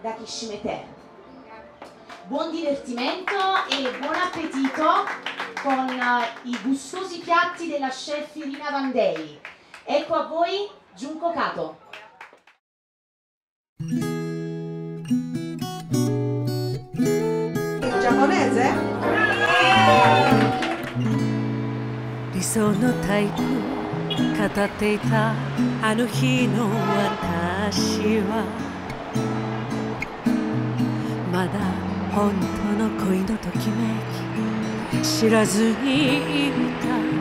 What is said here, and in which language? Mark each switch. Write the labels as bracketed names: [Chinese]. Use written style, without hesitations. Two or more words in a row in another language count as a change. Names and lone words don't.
[Italian] 抱きしめて。Buon divertimento e buon appetito con i gustosi piatti della chef Irina Vandei. Ecco a voi Junko Kato. Giapponese? [Japanese] 理想のタイプ語っていたあの日の私はまだ本当の恋のときめき知らずにいた。